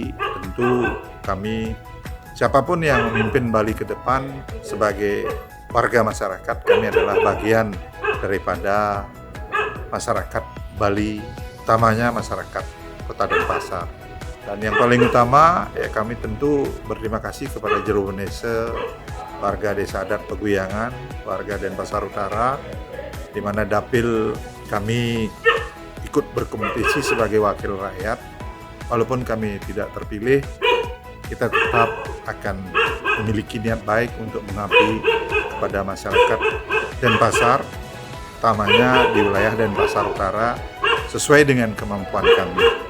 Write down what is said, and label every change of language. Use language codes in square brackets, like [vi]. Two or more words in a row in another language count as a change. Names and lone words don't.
[id] Tentu kami, siapapun yang memimpin Bali ke depan sebagai warga masyarakat, kami adalah bagian daripada masyarakat Bali, utamanya masyarakat Kota Denpasar. Dan yang paling utama, ya kami tentu berterima kasih kepada Jero Wenese, warga Desa Adat Peguyangan, warga Denpasar Utara, di mana dapil kami ikut berkompetisi sebagai wakil rakyat. Walaupun kami tidak terpilih, kita tetap akan memiliki niat baik untuk mengabdi kepada masyarakat Denpasar, utamanya di wilayah Denpasar Utara, sesuai dengan kemampuan kami.